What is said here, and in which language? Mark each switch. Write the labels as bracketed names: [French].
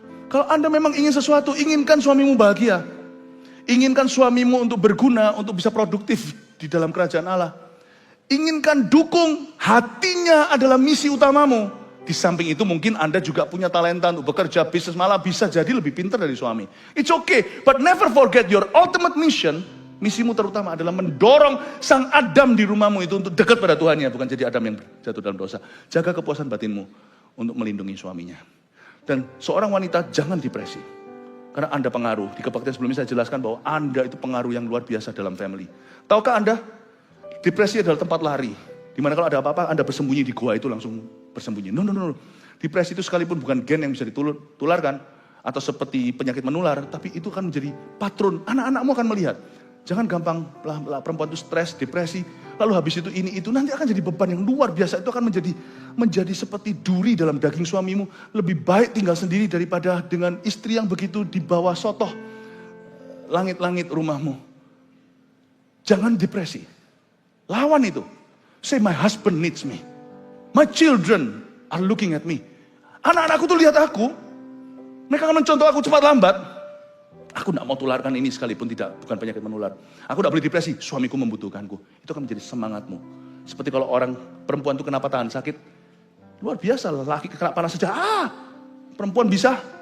[Indonesian] Kalau Anda memang ingin sesuatu, inginkan suamimu bahagia. Inginkan suamimu untuk berguna, untuk bisa produktif di dalam kerajaan Allah. Inginkan dukung, hatinya adalah misi utamamu. Di samping itu mungkin Anda juga punya talenta untuk bekerja, bisnis, malah bisa jadi lebih pintar dari suami. It's okay, but never forget your ultimate mission. Misimu terutama adalah mendorong sang Adam di rumahmu itu untuk dekat pada Tuhannya, bukan jadi Adam yang jatuh dalam dosa. Jaga kepuasan batinmu untuk melindungi suaminya. Dan seorang wanita jangan depresi. Karena Anda pengaruh. Di kebaktian sebelumnya saya jelaskan bahwa Anda itu pengaruh yang luar biasa dalam family. Tahukah Anda, depresi adalah tempat lari. Dimana kalau ada apa-apa, Anda bersembunyi di gua itu langsung bersembunyi. No. Depresi itu sekalipun bukan gen yang bisa ditularkan, atau seperti penyakit menular, tapi itu akan menjadi patron. Anak-anakmu akan melihat. Jangan gampang perempuan itu stres, depresi, lalu habis itu ini itu, nanti akan jadi beban yang luar biasa. Itu akan menjadi seperti duri dalam daging suamimu. Lebih baik tinggal sendiri daripada dengan istri yang begitu di bawah sotoh langit-langit rumahmu. Jangan depresi. Lawan itu. [English] Say my husband needs me. My children are looking at me. [Indonesian] Anak-anakku tuh lihat aku. Mereka akan mencontoh aku cepat lambat. Aku tidak mau tularkan ini sekalipun bukan penyakit menular. Aku tidak boleh depresi, suamiku membutuhkanku. Itu akan menjadi semangatmu. Seperti kalau orang perempuan itu kenapa tahan sakit. Luar biasa, laki kena panas saja. Perempuan bisa.